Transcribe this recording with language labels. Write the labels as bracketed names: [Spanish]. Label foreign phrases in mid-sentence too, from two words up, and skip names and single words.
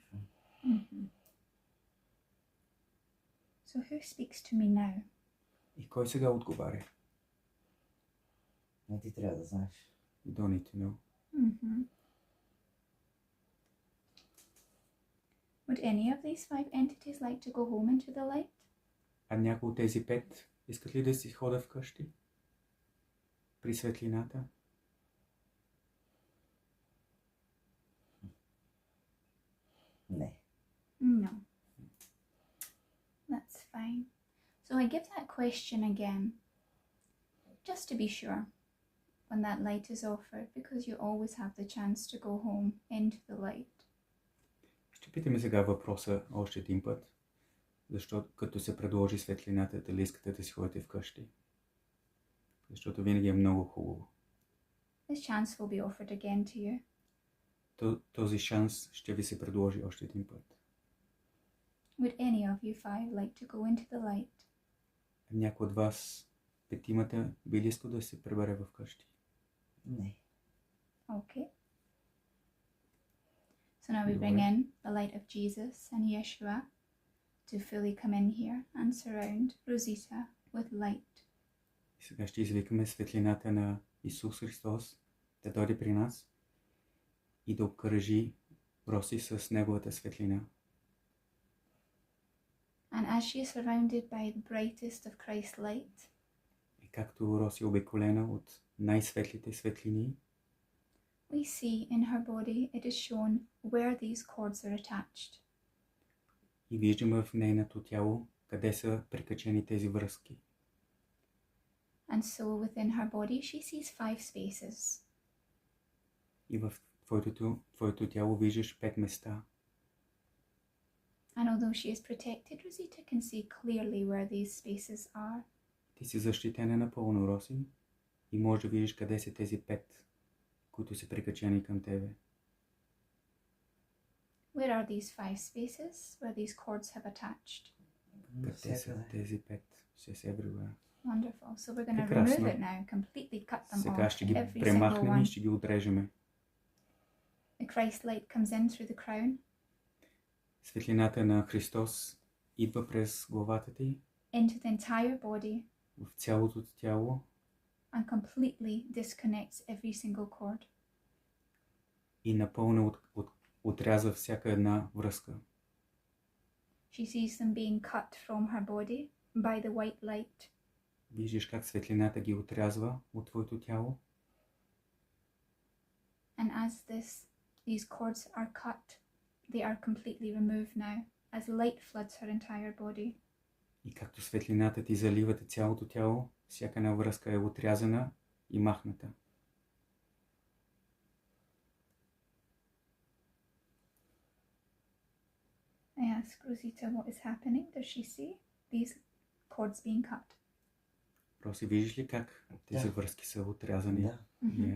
[English] So who speaks to me now? [Bulgarian] И кой сега отговаря? Не ти трябва да знаеш. [English] You don't need to know. Mm-hmm. Would any of these 5 entities like to go home into the light? [Bulgarian] А някой от тези 5 искат ли да си хода вкъщи? При светлината? Не. [English] No. That's fine. So I give that question again, just to be sure, when that light is offered, because you always have the chance to go home into the light. [Bulgarian] Ще питаме сега въпроса още един път, защото като се предложи светлината, дали искате да си ходите вкъщи. Защото винаги е много хубаво. [English] This chance will be offered again to you. [Bulgarian] Този шанс ще ви се предложи още един път. [English] Would any of you 5 like to go into the light? [Bulgarian] Някой от вас, 5-мата, би ли искал да се прибере вкъщи? Не. [English] Okay. So now we bring in the light of Jesus and Yeshua to fully come in here and surround Rosita with light. [Bulgarian] И сега ще извикаме светлината на Исус Христос да дойде при нас и да обкръжи Роси с неговата светлина. [English] And as she is surrounded by the brightest of Christ's light, [Bulgarian] И както Роси е обиколена от най-светлите светлини, [English] we see in her body it is shown where these cords are attached. [Bulgarian] и виждаме в нейното тяло къде са прикачени тези връзки. [English] And so within her body she sees 5 spaces. [Bulgarian] И в твоето тяло виждаш 5 места. [English] And although she is protected, Rosita can see clearly where these spaces are. [Bulgarian] Ти си защитена напълно, Роси, и можеш да видиш къде са тези 5, които са прикачени към тебе. [English] Where are these 5 spaces where these cords have attached? [Bulgarian] Къде са тези 5? [English] Says everywhere. Wonderful. So we're going to [Bulgarian] Прекрасно. [English] remove it now, completely cut them [Bulgarian] Сега [English] off, [Bulgarian] ще ги [English] every single [Bulgarian] премахнем и [English] one. [Bulgarian] ще ги отрежеме. [English] The Christ light comes in through the crown [Bulgarian] Светлината на Христос идва през главата ти, [English] into the entire body [Bulgarian] в цялото ти тяло [English] and completely disconnects every single cord. [Bulgarian] и напълно отрязва всяка една връзка. [English] She sees them being cut from her body by the white light. [Bulgarian] Виждаш как светлината ги отрязва от твоето тяло. [English] And as these cords are cut, they are completely removed now as light floods her entire body. [Bulgarian] И както светлината ти залива цялото тяло, всяка една връзка е отрязана и махната. [English] I ask Rosita what is happening. Does she see these cords being cut? [Bulgarian] Роси, виждаш ли как тези връзки са отрязани? Да. Mhm.